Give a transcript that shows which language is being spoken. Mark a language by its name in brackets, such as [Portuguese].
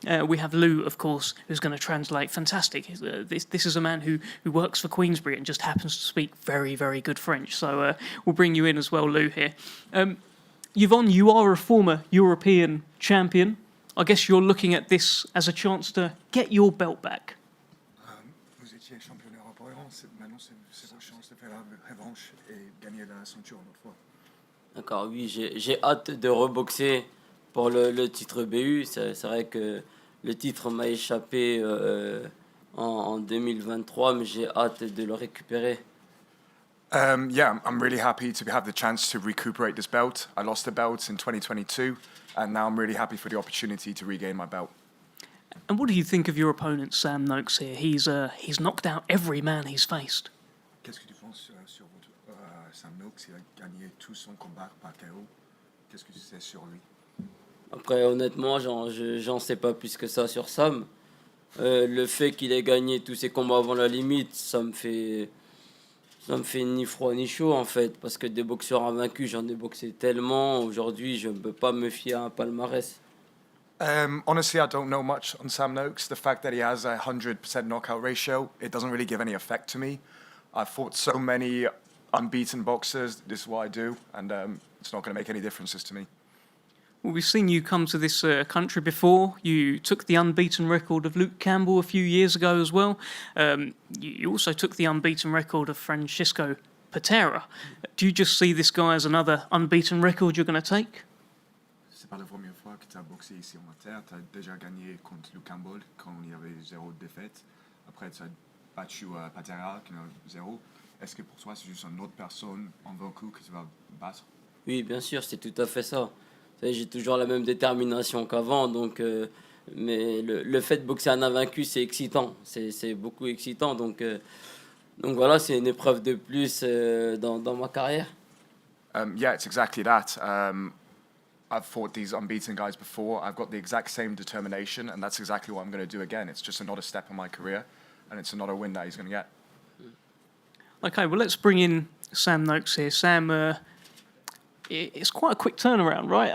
[English] We have Lou, of course, who's going to translate. Fantastic. This is a man who works for Queensberry and just happens to speak very, very good French. So we'll bring you in as well, Lou, here. Yvonne, you are a former European champion. I guess you're looking at this as a chance to get your belt back. [French] Vous étiez champion européen, maintenant c'est votre chance de faire la revanche et gagner la ceinture une autre fois. D'accord, oui, j'ai hâte de reboxer pour le titre BU. C'est vrai que le titre m'a échappé en 2023, mais j'ai hâte de le récupérer. [English] Yeah, I'm really happy to have the chance to recuperate this belt. I lost the belt in 2022, and now I'm really happy for the opportunity to regain my belt. And what do you think of your opponent, Sam Noakes here? He's knocked out every man he's faced. [French] Qu'est-ce que tu penses sur Sam Noakes? Il a gagné tout son combat par KO. Qu'est-ce que tu sais sur lui? Après, honnêtement, j'en sais pas plus que ça sur Sam. Le fait qu'il ait gagné tous ses combats avant la limite, ça me fait ni froid ni chaud en fait, parce que des boxeurs invaincus, j'en ai boxé tellement. Aujourd'hui, je ne peux pas me fier à un palmarès. [English] Honestly, I don't know much on Sam Noakes. The fact that he has a 100% knockout ratio, it doesn't really give any effect to me. I've fought so many unbeaten boxers. This is what I do, and it's not going to make any differences to me. Well, we've seen you come to this country before. You took the unbeaten record of Luke Campbell a few years ago as well. You also took the unbeaten record of Francisco Patera. Do you just see this guy as another unbeaten record you're going to take? [French] C'est pas la première fois que tu as boxé ici en terre. Tu as déjà gagné contre Luke Campbell quand il y avait 0 défaite. Après, tu as battu Patera qui a 0. Est-ce que pour toi, c'est juste une autre personne invaincue que tu vas battre? Oui, bien sûr, c'est tout à fait ça. J'ai toujours la même détermination qu'avant, donc, mais le fait de boxer un invaincu, c'est excitant. C'est beaucoup excitant, donc voilà, c'est une épreuve de plus dans ma carrière. [English] Yeah, it's exactly that. I've fought these unbeaten guys before. I've got the exact same determination, and that's exactly what I'm going to do again. It's just another step in my career, and it's another win that he's going to get. Okay, well, let's bring in Sam Noakes here. Sam, it's quite a quick turnaround, right?